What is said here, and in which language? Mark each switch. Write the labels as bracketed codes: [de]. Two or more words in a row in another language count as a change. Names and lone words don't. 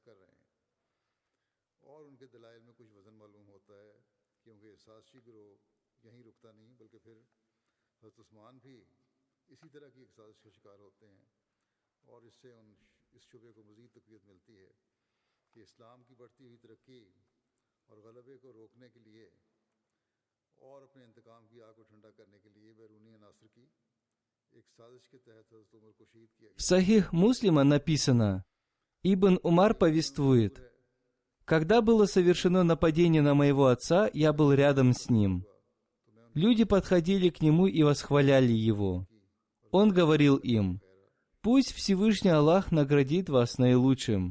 [ur] کر رہے ہیں اور ان کے دلائل میں کچھ وزن معلوم ہوتا ہے کیونکہ سازشی گروہ یہیں رکتا نہیں بلکہ پھر حضرت عثمان بھی اسی طرح کی ایک سازش کا شکار ہوتے ہیں اور اس سے اس شبہے کو مزید تقویت ملتی ہے کہ اسلام کی بڑھتی ہوئی ترقی اور غلبے کو روکنے کے لیے اور اپنے انتقام کی آگ کو ٹھنڈا کرنے کے لیے بیرونی عناصر کی ایک سازش کے تحت حضرت عمر کو شہید کیا [ru] В [ur] गया। [ru] Сахих Муслима написано, Ибн Умар повествует, «Когда было совершено нападение на моего отца, я был рядом с ним. Люди подходили к нему и восхваляли его. Он говорил им, «Пусть Всевышний Аллах наградит вас наилучшим».